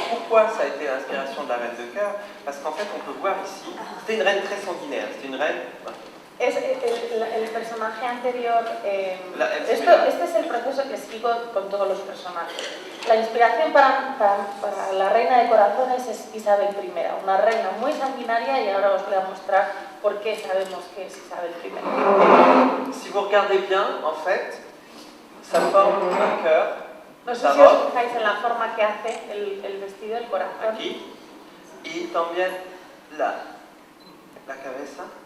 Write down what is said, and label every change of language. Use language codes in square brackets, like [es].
[fr] Pourquoi ça a été l'inspiration de la Reine de Cœur? Parce qu'en fait, on peut voir ici, c'était une reine très sanguinaire, c'était une reine... [es] Es el personaje anterior, este es el proceso que sigo con todos los personajes. La inspiración para la Reina de Corazones es Isabel I, una reina muy sanguinaria, y ahora os voy a mostrar por qué sabemos que es Isabel I. [fr] Si vous regardez bien, en fait, ça forme un cœur. [es] No sé si os fijáis en la forma que hace el vestido, el corazón. Aquí, y también la cabeza.